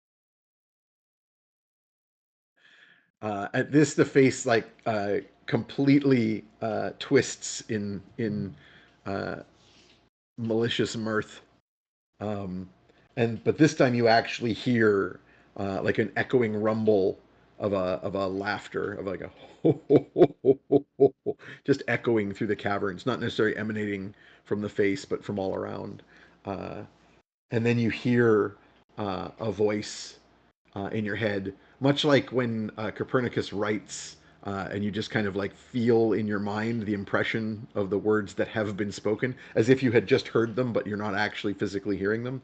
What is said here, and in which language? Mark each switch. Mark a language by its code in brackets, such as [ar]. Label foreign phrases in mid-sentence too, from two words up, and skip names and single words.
[en] At this, the face like completely twists in uh, malicious mirth. Um, but this time you actually hear like an echoing rumble of a laughter of like a ho, ho, ho, ho, ho, ho, ho, just echoing through the caverns, not necessarily emanating from the face, but from all around. Uh, and then you hear a voice in your head, much like when Copernicus writes, and you just kind of like feel in your mind the impression of the words that have been spoken, as if you had just heard them, but you're not actually physically hearing them.